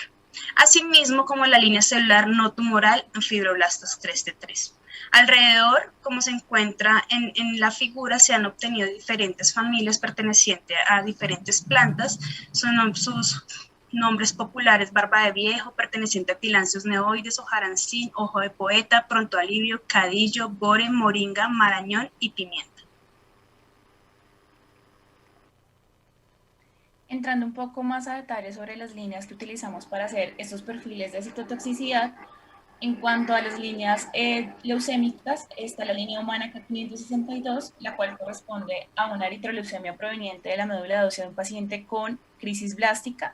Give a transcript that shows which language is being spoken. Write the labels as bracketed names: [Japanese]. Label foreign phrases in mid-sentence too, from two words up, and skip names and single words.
[Spanish] Asimismo como la línea celular no tumoral en fibroblastos 3T3. Alrededor, como se encuentra en la figura, se han obtenido diferentes familias pertenecientes a diferentes plantas. Sus nombres populares: barba de viejo, perteneciente a Tillandsius neoides, hojarancín, ojo de poeta, pronto alivio, cadillo, bore, moringa, marañón y pimienta. Entrando un poco más a detalle sobre las líneas que utilizamos para hacer estos perfiles de citotoxicidad, en cuanto a las líneas leucémicas, está la línea humana K562, la cual corresponde a una eritroleucemia proveniente de la médula ósea de un paciente con crisis blástica.